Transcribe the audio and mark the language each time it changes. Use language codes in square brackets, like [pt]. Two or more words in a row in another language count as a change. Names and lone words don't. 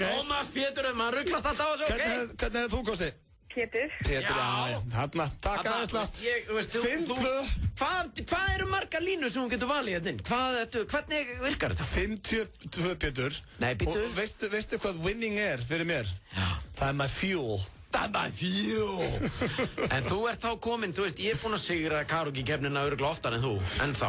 [is] Tómas, Pétur, maður rugglast alltaf á þessu, ok? Hvernig hefur þú kostið? Pétur. Já. Hanna, takk aðeinslega. 5-2. Hvað eru margar línur sem hún getur valið hérna inn? Hvernig virkar þetta? 52 Pétur. Nei, Pétur. Og veistu hvað winning er fyrir mér? Já. Það er [en] my fuel. [is] Það er [en] my fuel. [is] En þú ert þá komin, þú veist, ég er búinn að sigra karaoke-keppnina örugglega oftar en þú, ennþá.